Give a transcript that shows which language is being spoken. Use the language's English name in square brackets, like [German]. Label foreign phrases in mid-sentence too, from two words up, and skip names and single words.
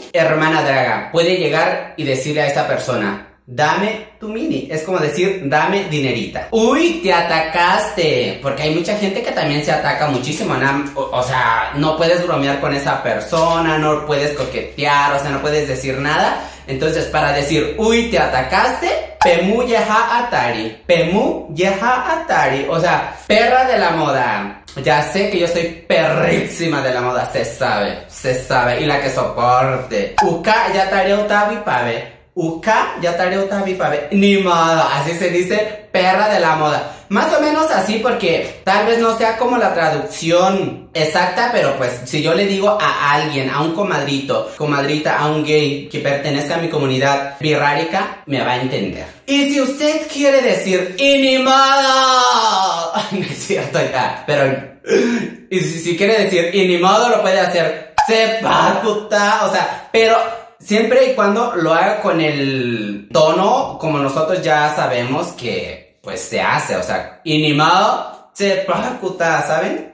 [Spanish] Hermana draga, puede llegar y decirle a esa persona, dame tu mini. Es como decir, dame dinerita. Uy, te atacaste. Porque hay mucha gente que también se ataca muchísimo, ¿no? O sea, no puedes bromear con esa persona, no puedes coquetear, o sea, no puedes decir nada. Entonces, para decir, uy, te atacaste, [Huichol] pemu yeha atari. Pemu yeha atari. [Spanish] O sea, perra de la moda. Ya sé que yo soy perrísima de la moda, se sabe. Y la que soporte. [Huichol] Uka yatare otabi pave. Uka yatare otabi pave. [Spanish] Ni modo, así se dice, perra de la moda. Más o menos así, porque tal vez no sea como la traducción exacta, pero pues si yo le digo a alguien, a un comadrito, comadrita, a un gay que pertenezca a mi comunidad birrárica, me va a entender. Y si usted quiere decir inimado, no es cierto ya, pero y si quiere decir inimado lo puede hacer sepakuta, o sea, pero siempre y cuando lo haga con el tono como nosotros ya sabemos que pues se hace, o sea, inimado, sepakuta, ¿saben?